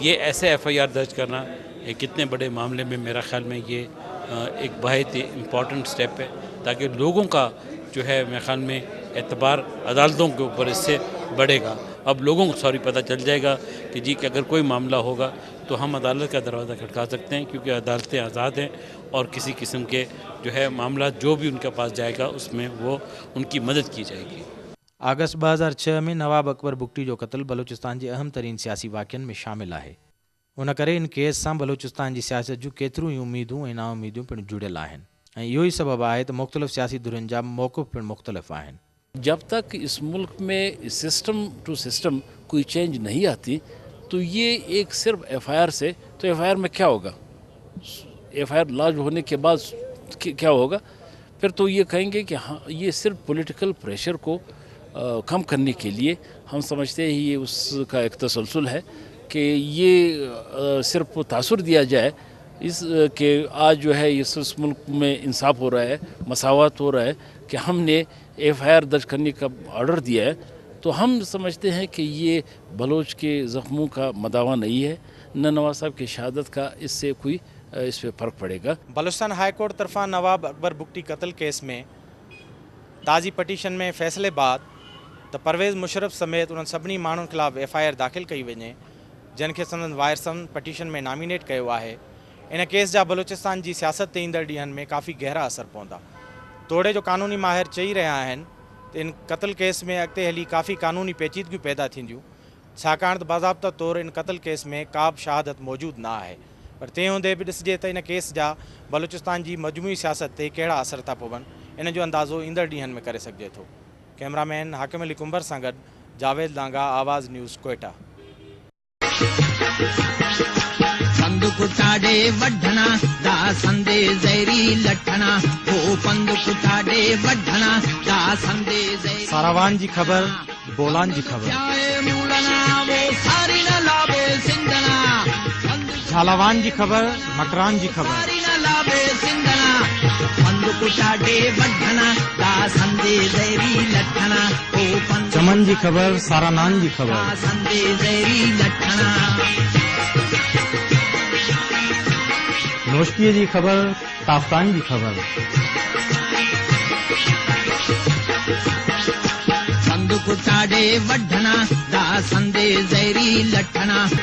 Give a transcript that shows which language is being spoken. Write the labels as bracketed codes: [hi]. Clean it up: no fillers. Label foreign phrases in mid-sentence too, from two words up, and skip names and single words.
[ur] یہ ایسے FIR درج کرنا ایک اتنے بڑے معاملے میں میرا خیال میں یہ ایک بہت ہی [en] important step [ur] ہے تاکہ لوگوں کا جو ہے میرے خیال میں اعتبار عدالتوں کے اوپر اس سے بڑھے گا. اب لوگوں کو پتا چل جائے گا کہ جی کہ اگر کوئی معاملہ ہوگا تو ہم عدالت کا دروازہ کھٹکا سکتے ہیں، کیونکہ عدالتیں آزاد ہیں اور کسی قسم کے جو ہے معاملہ جو بھی ان کے پاس جائے گا اس میں وہ ان کی مدد کی جائے گی. [sd] अगस्त 2006 में नवाब अकबर बुगटी जो कत्ल बलोचिस्तान जे अहम तरीन सियासी वाक़िअनि में शामिल आहे। उन करे इन केस सां बलोचिस्तान जी सियासत जूं केतिरियूं ई उम्मीदूं ऐं नाउमीदियूं पिणु जुड़ियल आहिनि ऐं इहो ई सबबु आहे त मुख़्तलिफ़ सियासी धुरियुनि जा मौक़िफ़ पिणु मुख़्तलिफ़ आहिनि। [ur] جب تک اس ملک میں [en] system to system [ur] کوئی چینج نہیں آتی تو یہ ایک صرف FIR سے، تو FIR میں کیا ہوگا، FIR لانچ ہونے کے بعد کیا ہوگا، پھر تو یہ کہیں گے کہ ہاں یہ صرف [en] political pressure [ur] کو کم کرنے کے لیے ہم سمجھتے ہیں یہ اس کا ایک تسلسل ہے کہ یہ صرف تاثر دیا جائے اس کہ آج جو ہے اس ملک میں انصاف ہو رہا ہے، مساوات ہو رہا ہے کہ ہم نے FIR درج کرنے کا آرڈر دیا ہے، تو ہم سمجھتے ہیں کہ یہ بلوچ کے زخموں کا مداوا نہیں ہے، نہ نواب صاحب کی شہادت کا اس سے کوئی اس پر فرق پڑے گا. [sd] बलोचिस्तान हाई कोर्ट तरफ़ां नवाब अकबर बुगटी कत्ल केस में ताज़ी पटीशन में फ़ैसिले बाद त परवेज़ मुशर्रफ समेत उन्हनि सभिनी माण्हुनि ख़िलाफ़ FIR दाख़िल कई वञे जिनखे संदन वारिसनि पटीशन में नॉमिनेट कयो आहे। इन केस जा बलोचिस्तान जी सियासत ते ईंदड़ ॾींहनि में काफ़ी गहरा असर पवंदा। तोड़े जो कानूनी माहिर चई रहिया आहिनि त इन कत्ल केस में अॻिते हली काफ़ी कानूनी पेचीदगियूं पैदा थींदियूं, छाकाणि त बाज़ाब्ता तौरु इन कत्ल केस में का बि शहादत मौजूदु न आहे। पर तंहिं हूंदे बि ॾिसिजे त इन केस जा बलोचिस्तान जी मजमूई सियासत ते कहिड़ा असर था पवनि, इन जो अंदाज़ो ईंदड़ ॾींहनि में करे सघिजे थो। कैमरामैन हाकिम अली कुंबर सां गॾु जावेद लांगा, आवाज़ न्यूज़, कोयटा। [brh] कुटाडे वढ़ना दा संदे ज़हरी लठना ओ पंद कुटाडे वढ़ना दा संदे ज़हरी [sd] सारावान जी खबर, बोलान जी खबर, [brh] वो सारी न लाबे सिंधना [sd] झालावान जी खबर, मकरान जी खबर, [brh] सारी न लाबे सिंधना पंद कुटाडे वढ़ना दा संदे ज़हरी लठना ओ पंद [sd] चमन जी खबर, सारानान जी खबर, [brh] दा संदे ज़हरी लठना [sd] नोश्तीअ जी ख़बर, ताफ्तान जी ख़बर, [brh] संद कुटाडे वढ़ना दा संदे ज़हरी लठना।